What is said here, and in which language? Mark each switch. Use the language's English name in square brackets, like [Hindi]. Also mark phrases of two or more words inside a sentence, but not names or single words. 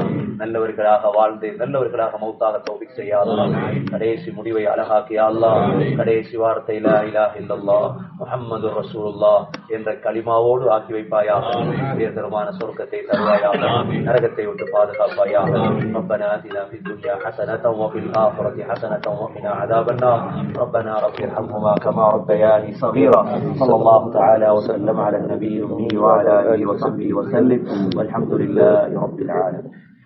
[Tamil] நல்லவர்களாக வாழ்ந்து நல்லவர்களாக மௌத்தாக தௌஃபீக் செய்ய அல்லாஹ். கடைசி முடிவை அழகாக்கியா அல்லாஹ். கடைசி வார்த்தை [Arabic] لا إله إلا الله محمد رسول الله [Tamil] என்ற கலிமாவோடு ஆக்கி வைப்பாயாக. உயர்தரமான சொர்க்கத்தை தருவாயாக, நரகத்தை விட்டு பாதுகாப்பாயாக. [Arabic] ربنا آتنا في الدنيا حسنة وفي الآخرة حسنة وقنا عذاب النار. ربنا رب ارحمهما كما ربياني صغيرا. صلى الله تعالى وسلم على النبي الأمي وعلى آله وصحبه وسلم والحمد لله رب العالمين.